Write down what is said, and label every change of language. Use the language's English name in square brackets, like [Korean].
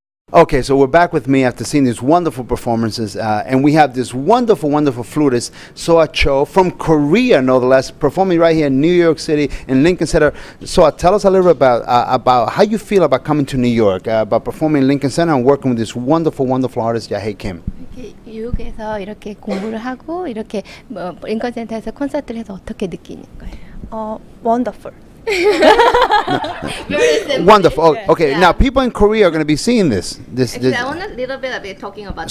[English] Okay, so we're back with me after seeing these wonderful performances, and we have this wonderful, wonderful flutist, Soa Cho, from Korea, no less, performing right here in New York City, in Lincoln Center. Soa, tell us a little bit about how you feel about coming to New York, about performing in Lincoln Center and working with this wonderful, wonderful artist, Jahye Kim. [Korean] 뉴욕에서 이렇게 공부를 하고 이렇게 링컨 센터에서 콘서트를 해서 어떻게 느끼는 거예요? [English] Wonderful. Wonderful. Oh, okay, now people in Korea are going to be seeing this. I want a little bit talking about